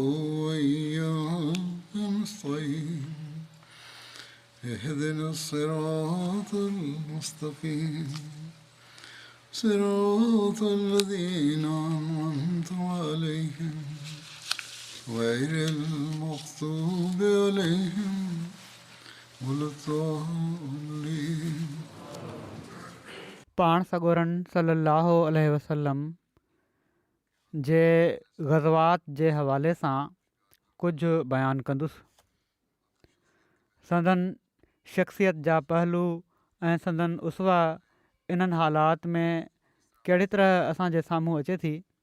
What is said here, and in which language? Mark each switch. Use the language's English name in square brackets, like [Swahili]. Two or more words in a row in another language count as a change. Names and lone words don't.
[Arabic] وإياك نستعين اهدنا الصراط المستقيم صراط الذين أنعمت عليهم غير المغضوب عليهم ولا الضالين. [Sindhi] पाण सॻोरन [Arabic] صلى الله عليه وسلم [Sindhi] जे ग़ज़वात जे हवाले सां कुझु बयानु कंदुसि. संदन शख़्सियत जा पहलू ऐं संदन उसवा इन्हनि हालात में कहिड़ी तरह असांजे साम्हूं अचे थी.